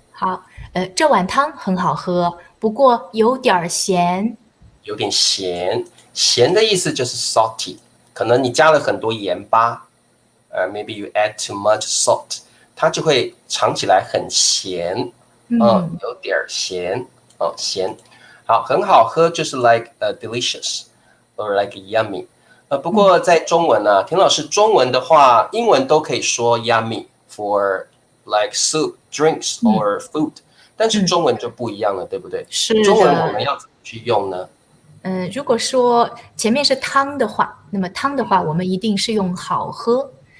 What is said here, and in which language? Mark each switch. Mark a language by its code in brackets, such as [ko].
[zh] 好，这碗汤很好喝，不过有点咸。有点咸，咸的意思就是 salty， 可能你加了很多盐巴， [en] maybe you add too much salt， [zh] 它就会尝起来很咸，有点咸，咸。好，很好喝就是 [en] like delicious or like yummy。 [zh] 不过在中文呢，田老师中文的话，英文都可以说 [en] yummy for like soup, drinks or food， [zh] 但是中文就不一样了，对不对？是的。中文我们要怎么去用呢？如果说前面是汤的话，那么汤的话我们一定是用好喝。